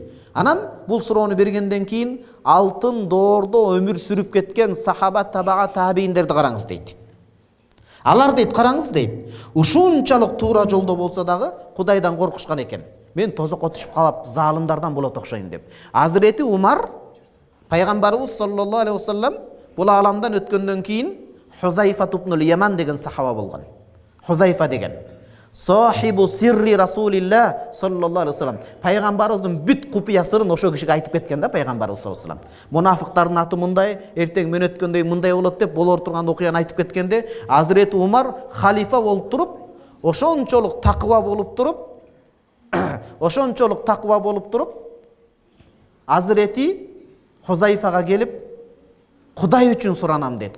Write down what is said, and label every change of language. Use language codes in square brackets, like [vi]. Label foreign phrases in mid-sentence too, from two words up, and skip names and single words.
[ky] Анан бул суроону бергенден кийин алтын доордо өмүр сүрүп кеткен сахаба, табага, табииндерди караңыз дейт. Алар дейт, караңыз дейт, ушунчалык туура жолдо болсо дагы Кудайдан коркушкан экен. Мен тозокко түшүп калып залымдардан болот окшойм деп. Азирети Умар Пайгамбарыбыз [ar] صلى الله عليه وسلم [ky] бул аламдан өткөндөн кийин Хузайфа ибн Яман деген сахаба болгон. Хузайфа деген [ar] صاحب سر رسول الله صلى الله عليه وسلم. [ky] Пайгамбарыбыздын бүт купуя сырын ошо кишиге айтып кеткен да Пайгамбарыбыз [ar] صلى الله عليه وسلم. [ky] Мунафыктардын аты мындай, эртең мен өткөндөй мындай болот деп болор турган окуяны айтып кеткенде, Азирети Умар халифа болуп туруп, ошончолук такыба болуп туруп, Азирети Хузайфага келип, Кудай үчүн суранам дейт.